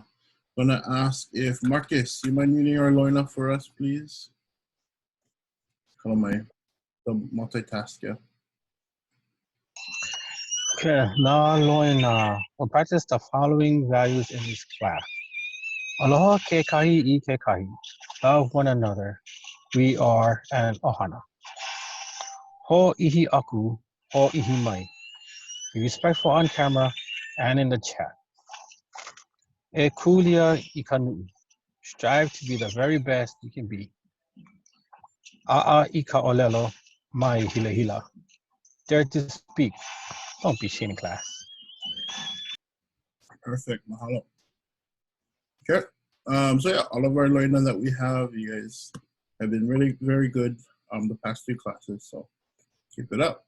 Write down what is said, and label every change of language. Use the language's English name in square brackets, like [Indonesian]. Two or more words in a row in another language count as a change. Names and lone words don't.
[English] I'm gonna ask if Marcus, you mind reading our Loina for us, please? Call my the multitask, yeah. Okay, now Loina. We'll practice the following values in this class. [Hawaiian] Aloha ke kahi I ke kahi. [English] Love one another. We are an ʻOhana. [Hawaiian] Ho ihi aku, ho ihi mai. [English] Be respectful on camera and in the chat. [Hawaiian] E kulia I ka nui. [English] Strive to be the very best you can be. [Hawaiian] A'a I ka olelo, mai hila hila. [English] Dare to speak. Don't be shy in class. Perfect, mahalo. Okay, so yeah, all of our Loina that we have, you guys have been really very good the past 2 classes, so keep it up.